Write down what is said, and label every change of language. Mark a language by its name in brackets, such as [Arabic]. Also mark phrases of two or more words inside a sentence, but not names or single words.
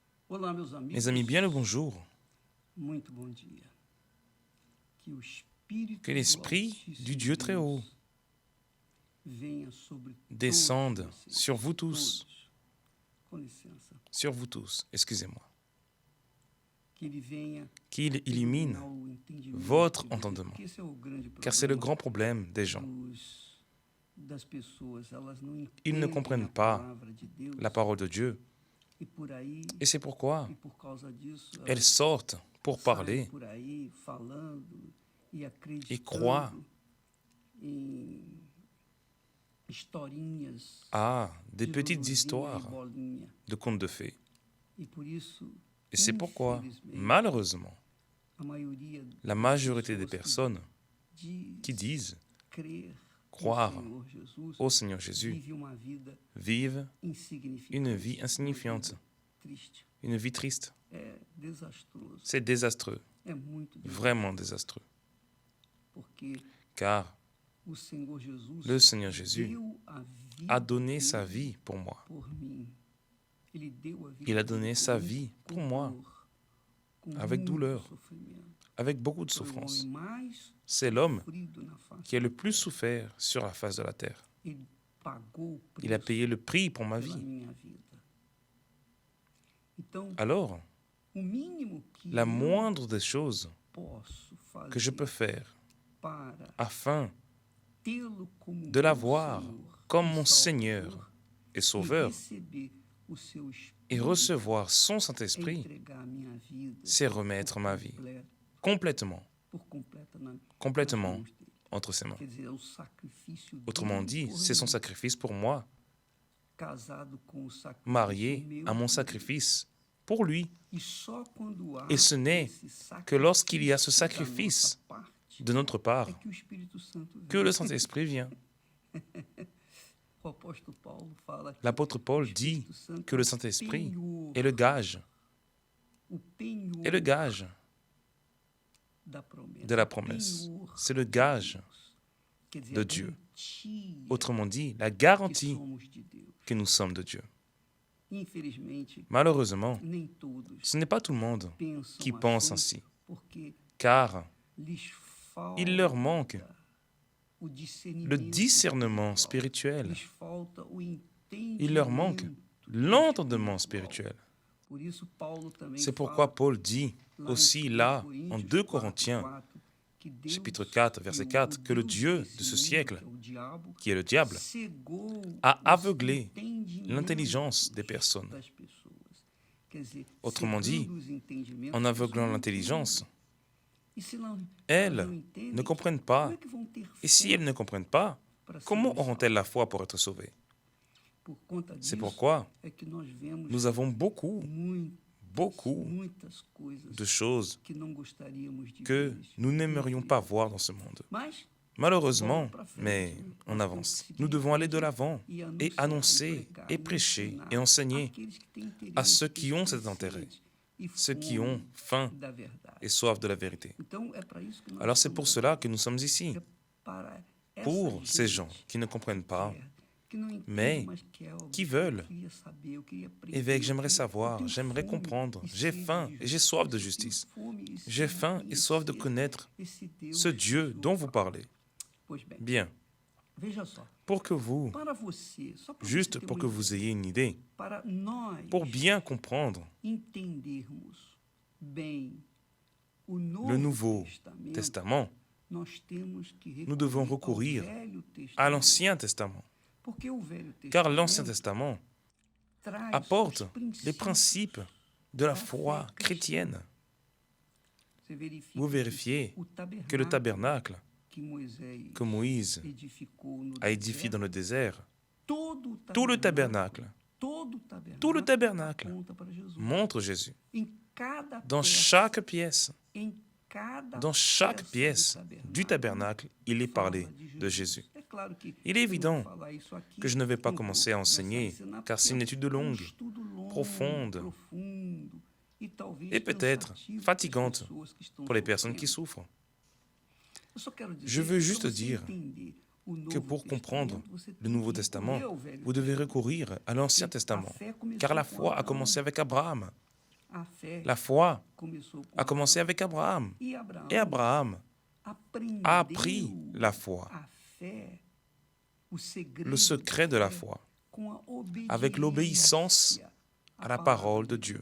[Portuguese] Olá, meus [French] Mes amis, bien le bonjour. [Portuguese] Muito bom dia. Que o Espírito Que do [French] l'Esprit du [Portuguese] Altíssimo [French] Dieu très haut [Portuguese] Deus venha sobre [French] descende [Portuguese] todos vocês, [French] sur vous tous. [Portuguese] todos. Com licença. [French] Sur vous tous, excusez-moi. [Portuguese] Que ele venha [French] Qu'il illumine [Portuguese] iluminar o entendimento [French] votre [Portuguese] de vocês, [French] entendement. [Portuguese] porque esse é o grande [French] Car c'est le [Portuguese] problema [French] grand problème des gens. [Portuguese] das pessoas. Elas não [French] Ils ne [Portuguese] entendem [French] comprennent [Portuguese] a [French] pas [Portuguese] palavra de Deus. [French] la parole de Dieu. [Portuguese] E por aí, [French] Et c'est pourquoi [Portuguese] e por causa disso, [French] elles sortent pour [Portuguese] saem [French] parler [Portuguese] por aí falando e [French] et croient [Portuguese] acreditando em historinhas [French] à des [Portuguese] de [French] petites [Portuguese] Luluzinha e [French] histoires [Portuguese] Bolinha. [French] de contes de fées. [Portuguese] E por isso, [French] Et c'est pourquoi, [Portuguese] infelizmente, [French] malheureusement, [Portuguese] a maioria [French] la [Portuguese] das [French] majorité des [Portuguese] pessoas [French] personnes [Portuguese] que [French] qui disent [Portuguese] crer [French] croire [Portuguese] no Senhor Jesus [French] au Seigneur Jésus [Portuguese] vivem uma vida [French] vivent [Portuguese] insignificante, [French] une vie insignifiante, [Portuguese] triste. [French] une vie triste. [Portuguese] É desastroso. [French] C'est désastreux, [Portuguese] É muito desastroso, [French] vraiment désastreux. [Portuguese] porque [French] Car [Portuguese] o Senhor Jesus [French] le Seigneur Jésus [Portuguese] deu a vida [French] a donné [Portuguese] dele [French] sa vie pour moi. [Portuguese] por mim. Ele deu a vida [French] Il a [Portuguese] dele [French] donné [Portuguese] por [French] sa [Portuguese] mim [French] vie [Portuguese] com [French] pour moi, [Portuguese] dor, com [French] avec [Portuguese] muito [French] douleur, [Portuguese] sofrimento. [French] avec beaucoup de [Portuguese] Foi o [French] souffrance. [Portuguese] homem mais [French] C'est l'homme [Portuguese] sofrido na face. [French] qui a le plus souffert sur la face de la terre. [Portuguese] Ele pagou o [French] Il a [Portuguese] preço [French] payé le prix pour ma [Portuguese] pela [French] vie. [Portuguese] minha vida. Então, [French] Alors, [Portuguese] o mínimo que [French] la [Portuguese] eu [French] moindre des choses [Portuguese] posso fazer [French] que je peux faire [Portuguese] para [French] afin [Portuguese] tê-lo como [French] de [Portuguese] meu [French] l'avoir [Portuguese] Senhor [French] comme [Portuguese] e [French] mon Seigneur [Portuguese] Salvador [French] et [Portuguese] e [French] Sauveur [Portuguese] receber o seu [French] et [Portuguese] Espírito [French] recevoir son [Portuguese] é [French] Saint-Esprit, [Portuguese] entregar a minha vida [French] c'est remettre ma vie [Portuguese] completa, [French] complètement [Portuguese] completa nas mãos dele. [French] entre ses mains. [Portuguese] Quer dizer, é o sacrifício [French] Autrement [Portuguese] dele [French] dit, [Portuguese] por [French] c'est son [Portuguese] mim, [French] sacrifice pour moi, [Portuguese] casado com o sacrifício [French] marié [Portuguese] meu [French] à mon [Portuguese] por ele. [French] sacrifice pour lui. [Portuguese] E só quando há [French] Et ce n'est [Portuguese] esse [French] que lorsqu'il y a ce [Portuguese] sacrifício [French] sacrifice [Portuguese] da nossa parte [French] de notre part [Portuguese] é que o Espírito Santo [French] que [Portuguese] vem. [French] le Saint-Esprit vient. [Portuguese] O apóstolo Paulo fala que [French] L'apôtre Paul [Portuguese] o [French] dit [Portuguese] Espírito Santo [French] que le [Portuguese] é o [French] Saint-Esprit [Portuguese] penhor, [French] est le gage, [Portuguese] o penhor [French] est le gage [Portuguese] da promessa. [French] de la promesse. [Portuguese] Penhor [French] C'est le gage, [Portuguese] quer dizer, [French] de [Portuguese] a [French] Dieu. [Portuguese] garantia [French] autrement dit, la [Portuguese] que [French] garantie [Portuguese] somos de Deus. [French] que nous sommes de Dieu. [Portuguese] Infelizmente, [French] Malheureusement, [Portuguese] nem todos [French] ce n'est pas tout le monde [Portuguese] pensam [French] qui pense [Portuguese] assim, [French] ainsi, [Portuguese] porque [French] car [Portuguese] lhes falta [French] il leur manque [Portuguese] o [French] le discernement spirituel, [Portuguese] lhes falta o [French] il leur manque [Portuguese] entendimento [French] l'entendement [Portuguese] espiritual. [French] spirituel. [Portuguese] Por isso, Paulo também [French] C'est [Portuguese] fala [French] pourquoi Paul dit [Portuguese] lá em [French] aussi [Portuguese] 2 [French] là, en [Portuguese] Coríntios [French] 2 [Portuguese] 4, [French] Corinthiens, [Portuguese] 4, que Deus, [French] chapitre 4, verset [Portuguese] que [French] 4, [Portuguese] o [French] que le [Portuguese] Deus [French] Dieu [Portuguese] desse [French] de ce [Portuguese] mundo, [French] siècle, [Portuguese] que é o diabo, [French] qui est le diable, [Portuguese] cegou [French] a [Portuguese] os [French] aveuglé [Portuguese] entendimentos [French] l'intelligence des personnes. [Portuguese] das pessoas. Quer dizer, [French] Autrement dit, [Portuguese] cegando os entendimentos, [French] en [Portuguese] as [French] aveuglant [Portuguese] pessoas não [French] l'intelligence, [Portuguese] entendem. E se não, [French] elles [Portuguese] elas não entendem, [French] ne comprennent [Portuguese] como [French] pas. [Portuguese] é que vão ter [French] Et si [Portuguese] fé [French] elles ne comprennent pas, [Portuguese] para serem [French] comment [Portuguese] salvas? [French] auront-elles la foi pour être sauvées? [Portuguese] Por conta [French] C'est [Portuguese] disso, [French] pourquoi [Portuguese] é que nós vemos [French] nous avons beaucoup [Portuguese] muitas coisas [French] de choses [Portuguese] que não gostaríamos de [French] que [Portuguese] ver. [French] nous n'aimerions pas voir dans ce monde. [Portuguese] Mas, [French] Malheureusement, mais on avance. Nous devons aller de l'avant [Portuguese] e [French] et [Portuguese] anunciar, [French] annoncer, [Portuguese] pregar, [French] et prêcher, [Portuguese] ensinar [French] et enseigner [Portuguese] àqueles que têm interesse, [French] à ceux qui ont [Portuguese] têm [French] cet intérêt, [Portuguese] sede e [French] ceux qui [Portuguese] fome [French] ont faim [Portuguese] da verdade. [French] et soif de la vérité. [Portuguese] Então, é para isso que nós [French] Alors c'est [Portuguese] estamos [French] pour [Portuguese] aqui. [French] cela que nous sommes ici, [Portuguese] É para essa [French] pour ces [Portuguese] gente [French] gens qui ne comprennent pas. [Portuguese] que não entende, [French] mais [Portuguese] mas quer ouvir. [French] qui veulent. [Portuguese] Eu queria saber, eu queria aprender, [French] Évêque, j'aimerais [Portuguese] eu [French] savoir, [Portuguese] tenho [French] j'aimerais [Portuguese] fome [French] comprendre. [Portuguese] e [French] J'ai [Portuguese] sede [French] faim [Portuguese] de [French] et j'ai soif de [Portuguese] justiça. [French] justice. [Portuguese] Eu tenho fome e [French] J'ai [Portuguese] sede [French] faim et soif de [Portuguese] conhecer [French] connaître [Portuguese] esse Deus [French] ce Dieu [Portuguese] que o [French] dont vous [Portuguese] Senhor [French] parlez. [Portuguese] Pois bem, [French] Bien, [Portuguese] veja só, [French] pour que vous, [Portuguese] para você, só para [French] juste [Portuguese] você ter [French] pour [Portuguese] uma [French] que [Portuguese] ideia, [French] vous ayez une idée, [Portuguese] para nós [French] pour bien comprendre [Portuguese] entendermos bem o [French] le Nouveau [Portuguese] Testamento, [French] Testament, [Portuguese] nós temos que [French] nous devons [Portuguese] recorrer [French] recourir [Portuguese] ao Velho [French] à [Portuguese] Testamento, [French] l'Ancien Testament. [Portuguese] porque o Velho [French] Car [Portuguese] Testamento [French] l'Ancien Testament [Portuguese] traz [French] apporte [Portuguese] os [French] les principes de la foi chrétienne. [Portuguese] Você verifica [French] Vous vérifiez que le tabernacle que Moïse [Portuguese] edificou no [French] a édifié dans le désert, [Portuguese] todo [French] tout le tabernacle [Portuguese] aponta para Jesus. [French] montre Jésus. [Portuguese] Em cada [French] Dans [Portuguese] peça, [French] chaque pièce, [Portuguese] em cada [French] dans chaque [Portuguese] peça [French] pièce du tabernacle, il est parlé de Jésus. [Portuguese] É claro que [French] Il est [Portuguese] eu não [French] évident [Portuguese] vou falar isso aqui, [French] que je ne vais pas [Portuguese] não vou [French] commencer à [Portuguese] começar [French] enseigner, [Portuguese] ensinar, [French] car [Portuguese] porque [French] c'est une étude longue, [Portuguese] estudo longo, [French] profonde, [Portuguese] profundo, e talvez [French] et peut-être [Portuguese] cansativo [French] fatigante [Portuguese] para as pessoas que estão [French] pour les personnes qui [Portuguese] sofrendo. [French] souffrent. [Portuguese] Eu só quero dizer [French] Je veux [Portuguese] que [French] juste [Portuguese] para você [French] dire [Portuguese] entender o [French] que [Portuguese] Novo [French] pour comprendre [Portuguese] Testamento, você [French] le [Portuguese] tem [French] Nouveau [Portuguese] que [French] Testament, [Portuguese] recorrer ao Velho [French] vous devez [Portuguese] Testamento. [French] recourir à l'Ancien [Portuguese] A [French] Testament, [Portuguese] fé começou [French] car la [Portuguese] com [French] foi a [Portuguese] Abraão. [French] commencé avec Abraham. La foi a commencé avec Abraham. Et Abraham a appris la foi, le secret de la foi, avec l'obéissance à la parole de Dieu.